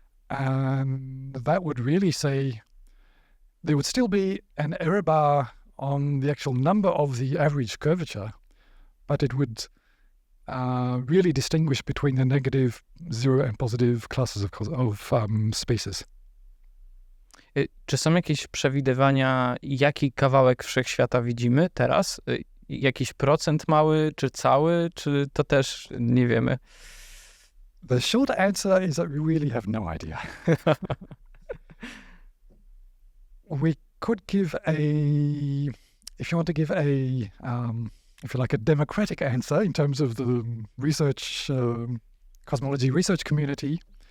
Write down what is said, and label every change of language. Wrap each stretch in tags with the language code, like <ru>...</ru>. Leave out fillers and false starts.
<en>And that would really say there would still be an error bar on the actual number of the average curvature, but it would really distinguish between the negative, zero and positive classes of spaces.</en> <pl>Czy są jakieś przewidywania, jaki kawałek wszechświata widzimy teraz? Jakiś procent mały, czy cały, czy to też nie wiemy?</pl> <en>The short answer is that we really have no idea. We could give if you want to give if you like, a democratic answer in terms of the research, cosmology research community,</en>